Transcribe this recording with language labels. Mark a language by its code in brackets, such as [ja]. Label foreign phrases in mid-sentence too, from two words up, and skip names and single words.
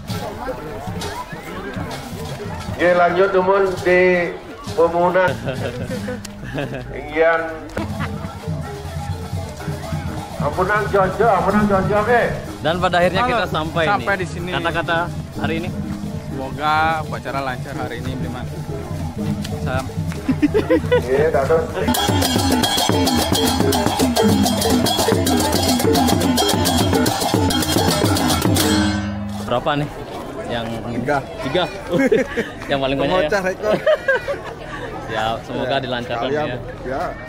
[id] Oke, lanjut teman di pemunan. Yang ampunan Jojo, Dan pada akhirnya kita sampai sampai nih. di sini. Kata-kata hari ini Semoga upacara lancar hari ini, Bliman. Salam. [ban] Nggih, dados. [id] Berapa nih? Yang tiga. Yang paling banyak ya. Pemecah rekor. Ya, semoga dilancarkan ya. Ya.